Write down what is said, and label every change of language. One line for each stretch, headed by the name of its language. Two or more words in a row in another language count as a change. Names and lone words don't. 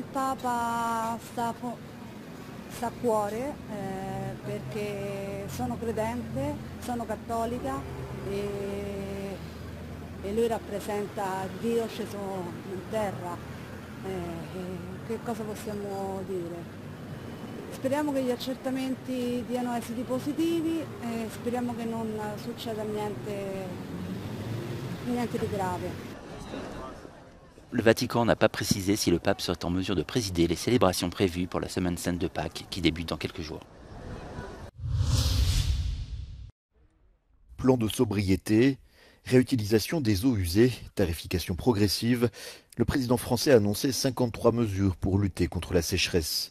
Italian: Il Papa sta a cuore perché sono credente, sono cattolica e lui rappresenta Dio sceso in terra. Che cosa possiamo dire? Speriamo che gli accertamenti diano esiti positivi e speriamo che non succeda niente di grave.
French: Le Vatican n'a pas précisé si le pape serait en mesure de présider les célébrations prévues pour la Semaine sainte de Pâques qui débute dans quelques jours. Plan de sobriété, réutilisation des eaux usées, tarification progressive, le président français a annoncé 53 mesures pour lutter contre la sécheresse.